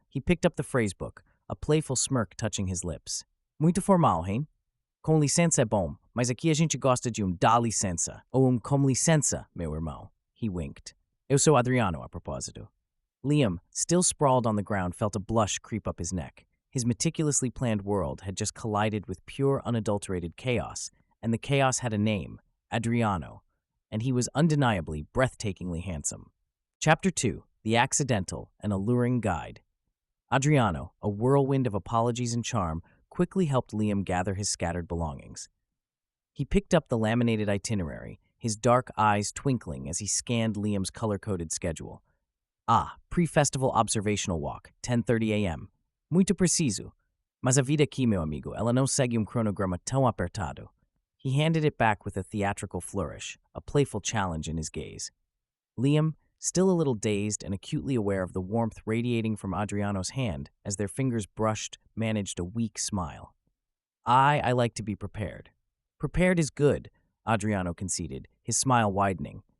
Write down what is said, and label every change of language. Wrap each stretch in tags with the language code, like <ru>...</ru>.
<en>He picked up the phrasebook, a playful smirk touching his lips.</en> <pt>Muito formal, hein? Com licença é bom, mas aqui a gente gosta de dá licença, ou com licença, meu irmão.</pt> <en>He winked.</en> <pt>Eu sou Adriano, a propósito.</pt> <en>Liam, still sprawled on the ground, felt a blush creep up his neck. His meticulously planned world had just collided with pure, unadulterated chaos, and the chaos had a name, Adriano, and he was undeniably, breathtakingly handsome. Chapter 2. The Accidental and Alluring Guide. Adriano, a whirlwind of apologies and charm, quickly helped Liam gather his scattered belongings. He picked up the laminated itinerary, his dark eyes twinkling as he scanned Liam's color-coded schedule. Pre-festival observational walk, 10:30 a.m.</en> <pt>Muito preciso. Mas a vida aqui, meu amigo, ela não segue cronograma tão apertado.</pt> <en>He handed it back with a theatrical flourish, a playful challenge in his gaze. Liam, still a little dazed and acutely aware of the warmth radiating from Adriano's hand as their fingers brushed, managed a weak smile. I like to be prepared. Prepared is good, Adriano conceded, his smile widening.</en>